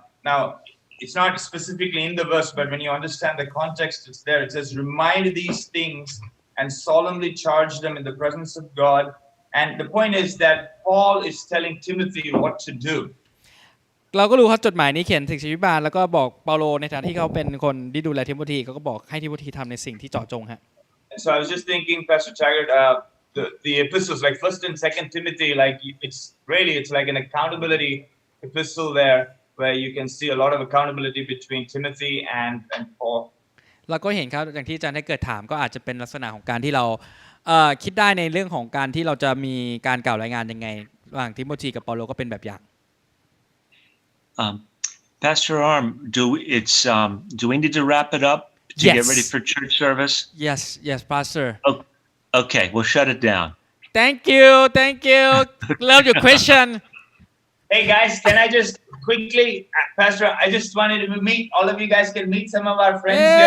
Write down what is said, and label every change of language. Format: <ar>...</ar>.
<en>now it's not specifically in the verse but when you understand the context it's there it says remind these things and solemnly charge them in the presence of God and the point is that Paul is telling Timothy what to do</en> <th>เราก็รู้ครับจดหมายนี้เขียนถึงศิษยาภิบาลแล้วก็บอกเปาโลในฐานะที่เขาเป็นคนที่ดูแลทิโมธีเขาก็บอกให้ทิโมธีทำในสิ่งที่เจาะจงฮะ</th> <en>so I was just thinking Pastor Taggart the epistles like 1st and 2nd Timothy like it's like an accountability epistle there where you can see a lot of accountability between Timothy and Paul</en> <th>เราก็เห็นครับอย่างที่อาจารย์ได้เกิดถามก็อาจจะเป็นลักษณะของการที่เราคิดได้ในเรื่องของการที่เราจะมีการกล่าวรายงานยังไงระหว่างทิโมธีกับเปาโลก็เป็นแบบอย่าง</th> <en>Pastor Arm, do we need to wrap it up to Yes. get ready for church service? yes pastor Okay, we'll shut it down. thank you love your question hey guys can I just quickly Pastor I just wanted to meet all of you guys can meet some of our friends here</en>